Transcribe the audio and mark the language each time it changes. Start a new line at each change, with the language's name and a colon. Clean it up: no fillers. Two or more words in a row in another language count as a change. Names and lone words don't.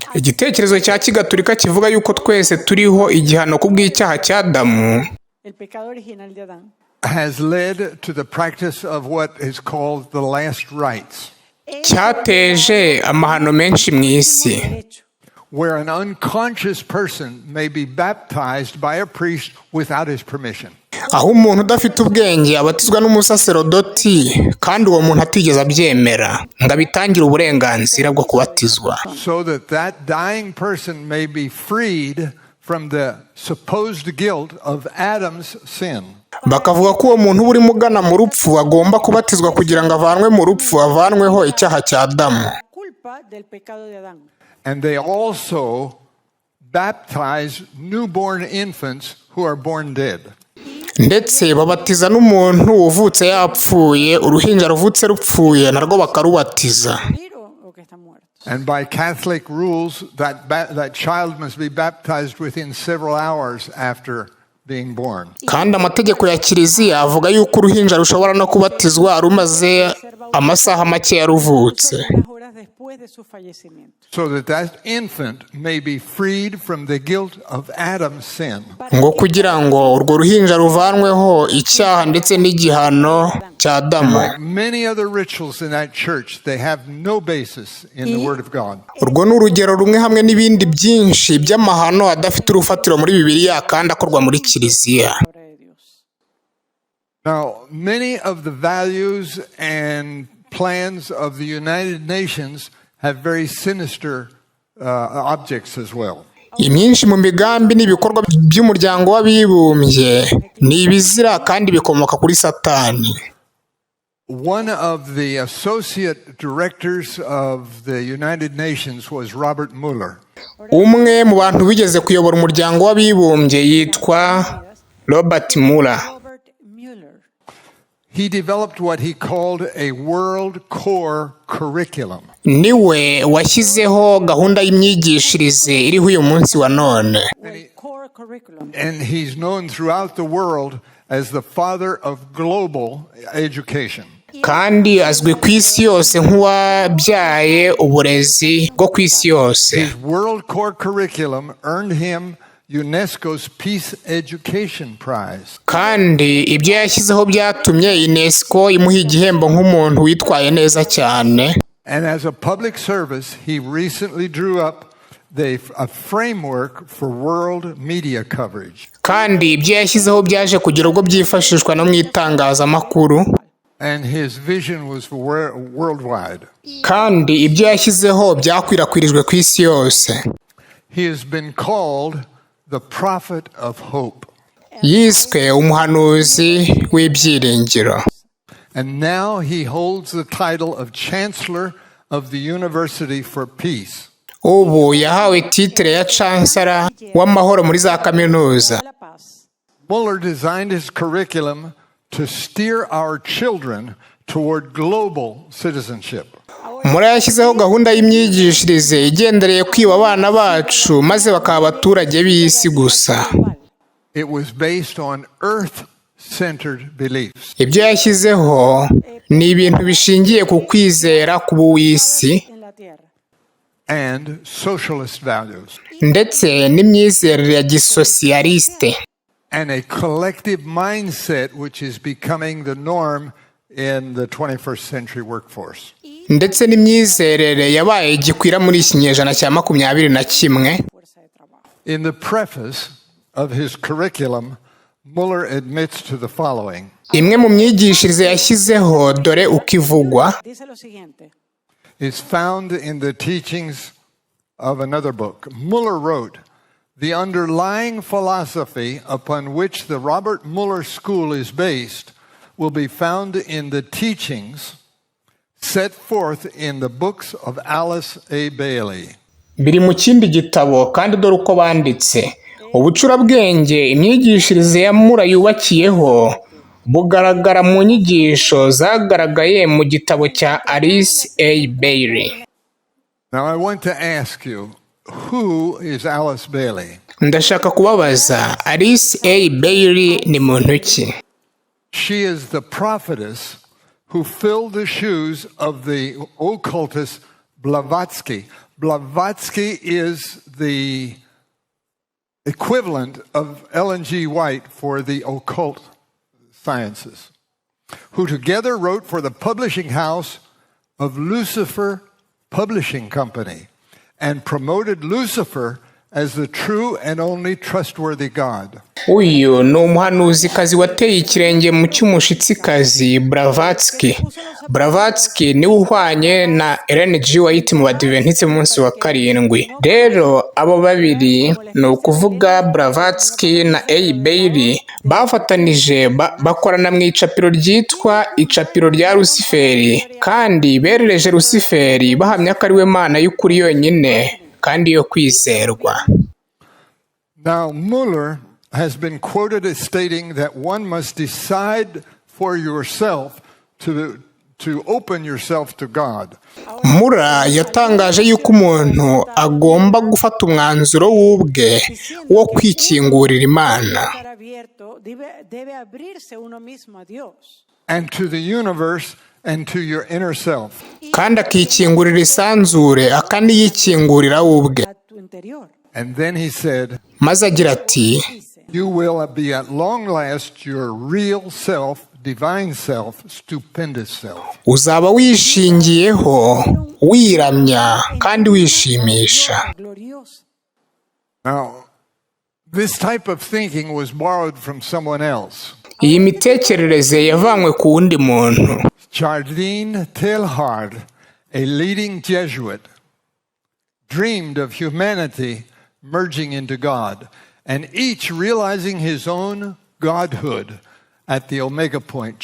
Kinyarwanda: Igitekerezo cya Kigatulika kivuga yuko twese turiho igihano kubw'icyaha cya Adamu
English: has led to the practice of what is called the last rites,
Kinyarwanda: cyateje amahano menshi mu isi,
English: where an unconscious person may be baptized by a priest without his permission.
Kinyarwanda: aho umuntu udafite ubwenge abatizwa n'umusaserodoti kandi uwo muntu atigeze abyemera ngo abitangire uburenganzira bwo kubatizwa,
English: So that dying person may be freed from the supposed guilt of Adam's sin.
Kinyarwanda: bakavuga ko uwo muntu uba urimo ugana mu rupfu agomba kubatizwa kugira ngo avanwe mu rupfu, avanweho icyaha cya Adamu.
English: And they also baptize newborn infants who are born dead.
Kinyarwanda: Ndetse babatiza n'umuntu uvutse yapfuye, uruhinja ruvutse rupfuye narwo bakarubatiza.
English: And by Catholic rules, that child must be baptized within several hours after being born.
Kinyarwanda: Kandi amategeko ya Kiliziya avuga yuko uruhinja rushobora no kubatizwa rumaze amasaha make yaruvutse.
English: So that infant may be freed from the guilt of Adam's sin.
Kinyarwanda: Ngo kugira ngo urwo ruhinja ruvanweho icyaha ndetse n'igihano cya Adamu.
English: Many other rituals in that church, they have no basis in the Word of God.
Kinyarwanda: Urwo ni urugero rumwe hamwe n'ibindi byinshi by'amahano adafite urufatiro muri Bibiliya kandi akorwa muri Kiliziya.
English: Now, many of the values and plans of the United Nations have very sinister objects as well.
Kinyarwanda: Imyinshi mu migambi n'ibikorwa by'umuryango w'abibumbye ni ibizira kandi bikomoka kuri Satani.
English: One of the associate directors of the United Nations was Robert Mueller.
Kinyarwanda: Umwe mu bantu bigeze kuyobora umuryango w'abibumbye yitwa Robert Mueller.
English: He developed what he called a world core curriculum.
Kinyarwanda: Niwe washyizeho gahunda y'imyigishirize iriho uyu munsi wa none.
English: And he's known throughout the world as the father of global education.
Kinyarwanda: Kandi azwi ku isi yose nk'uwabyaye uburezi bwo ku isi yose.
English: His world core curriculum earned him UNESCO's Peace Education Prize.
Kinyarwanda: kandi ibyo yashyizeho byatumye UNESCO imuha igihembo nk'umuntu witwaye neza cyane.
English: And as a public service, he recently drew up a framework for world media coverage.
Kinyarwanda: kandi ibyo yashyizeho byaje kugira ubwo byifashishwa no mu itangazamakuru.
English: And his vision was worldwide.
Kinyarwanda: kandi ibyo yashyizeho byakwirakwirijwe ku isi yose.
English: He has been called the prophet of hope.
Kinyarwanda: yiswe umuhanuzi w'ibyiringiro.
English: And now he holds the title of Chancellor of the University for Peace.
Kinyarwanda: ubu yahawe titire ya chancellor w'amahoro muri za kaminuza.
English: Muller designed his curriculum to steer our children toward global citizenship.
Kinyarwanda: muri yashyizeho gahunda y'imyigishirize igendereye kwiba abana bacu maze bakaba abaturage b'isi gusa.
English: It was based on earth-centered beliefs.
Kinyarwanda: ibyo yashyizeho ni ibintu bishingiye ku kwizera k'ubuwisi
English: And socialist values.
Kinyarwanda: ndetse n'imyizerere ya gisosiyaliste.
English: And a collective mindset which is becoming the norm in the 21st century workforce.
Kinyarwanda: ndetse n'imyizerere yabaye gikwira muri iki kinyejana cya 21.
English: In the preface of his curriculum, Muller admits to the following.
Kinyarwanda: imwe mu myigishirize yashyizeho dore uko ivugwa.
English: It's found in the teachings of another book. Muller wrote, "The underlying philosophy upon which the Robert Muller School is based will be found in the teachings set forth in the books of Alice A. Bailey."
Kinyarwanda: biri mu kindi gitabo kandi dore uko banditse. ubucurabwenge imyigishirize ya Mura yubakiyeho bugaragara mu nyigisho zagaragaye mu gitabo cya Alice A. Bailey.
English: Now I want to ask you, who is Alice Bailey?
Kinyarwanda: ndashaka kubabaza Alice A. Bailey ni muntu ki?
English: She is the prophetess who filled the shoes of the occultist Blavatsky. Blavatsky is the equivalent of Ellen G. White for the occult sciences, who together wrote for the publishing house of Lucifer Publishing Company and promoted Lucifer as the true and only trustworthy God.
Kinyarwanda: uyu ni umuhanuzikazi wateye ikirenge mu cy'umushitsikazi Blavatsky. Blavatsky ni uhwanye na Ellen G. White mu badiventiste munsi wa karindwi. rero abo babiri ni ukuvuga Blavatsky na A. Bailey bafatanije bakorana mu icapiro ryitwa icapiro rya Luciferi, kandi berereje Luciferi bahamya ko ari we Mana y'ukuri yonyine kandi yo kwizerwa.
English: Now, Muller has been quoted as stating that one must decide for yourself to open yourself to God.
Kinyarwanda: Mura yatangaje yuko umuntu agomba gufata umwanzuro w'ubwe wo kwikingurira Imana
English: And to the universe and to your inner self.
Kinyarwanda: kandi akikingurira isanzure akaniyikingurira ubwe.
English: And then he said,
Kinyarwanda: maze agira ati
English: you will be at long last your real self, divine self, stupendous self.
Kinyarwanda: uzaba wishingiyeho wiramya kandi wishimisha.
English: Now, this type of thinking was borrowed from someone else.
Kinyarwanda: iyi mitekerereze yavanywe ku wundi muntu.
English: Jardine Teilhard, a leading Jesuit, dreamed of humanity merging into God, and each realizing his own godhood at the omega point.